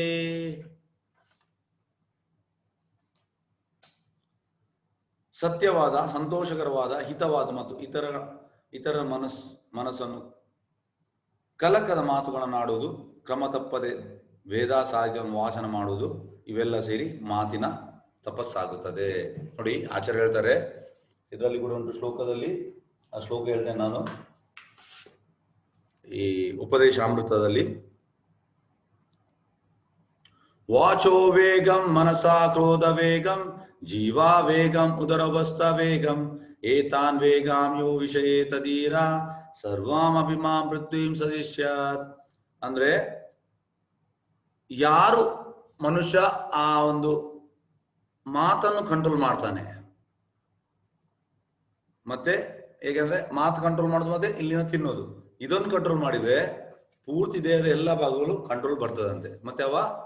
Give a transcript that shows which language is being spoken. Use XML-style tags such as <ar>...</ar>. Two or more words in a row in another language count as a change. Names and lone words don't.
<kn>ಸತ್ಯವಾದ, ಸಂತೋಷಕರವಾದ, ಹಿತವಾದ ಮತ್ತು ಇತರ ಮನಸ್ಸನ್ನು ಕಲಕದ ಮಾತುಗಳನ್ನಾಡುವುದು, ಕ್ರಮ ತಪ್ಪದೆ ವೇದ ಸಾಹಿತ್ಯವನ್ನು ವಾಚನ ಮಾಡುವುದು, ಇವೆಲ್ಲ ಸೇರಿ ಮಾತಿನ ತಪಸ್ಸಾಗುತ್ತದೆ. ನೋಡಿ, ಆಚಾರ್ಯ ಹೇಳ್ತಾರೆ, ಇದರಲ್ಲಿ ಕೂಡ ಒಂದು ಶ್ಲೋಕದಲ್ಲಿ, ಆ ಶ್ಲೋಕ ಹೇಳ್ತೇನೆ ನಾನು, ಈ ಉಪದೇಶಾಮೃತದಲ್ಲಿ,</kn> <sa>ವಾಚೋ ವೇಗಂ ಮನಸಾ ಕ್ರೋಧ ವೇಗಂ ಜೀವಾ ವೇಗಂ ಉದರವಸ್ಥ ವೇಗಂ ಏತಾನ್ ವೇಗಾಂ ಯೋ ವಿಷಯೇ ತದೀರ ಸರ್ವಾಮಪಿ ಮಾಂ ಪೃಥ್ವೀಂ ಸದಿಶ್ಯಾತ್.</sa> <kn>ಅಂದ್ರೆ ಯಾರು ಮನುಷ್ಯ ಆ ಒಂದು ಮಾತನ್ನು ಕಂಟ್ರೋಲ್ ಮಾಡ್ತಾನೆ, ಮತ್ತೆ ಹೇಗೆಂದ್ರೆ ಮಾತು ಕಂಟ್ರೋಲ್ ಮಾಡೋದು ಮತ್ತೆ ಇಲ್ಲಿನ ತಿನ್ನೋದು, ಇದನ್ನು ಕಂಟ್ರೋಲ್ ಮಾಡಿದ್ರೆ ಪೂರ್ತಿ ದೇಹದ ಎಲ್ಲ ಭಾಗಗಳು ಕಂಟ್ರೋಲ್ ಬರ್ತದಂತೆ.</kn>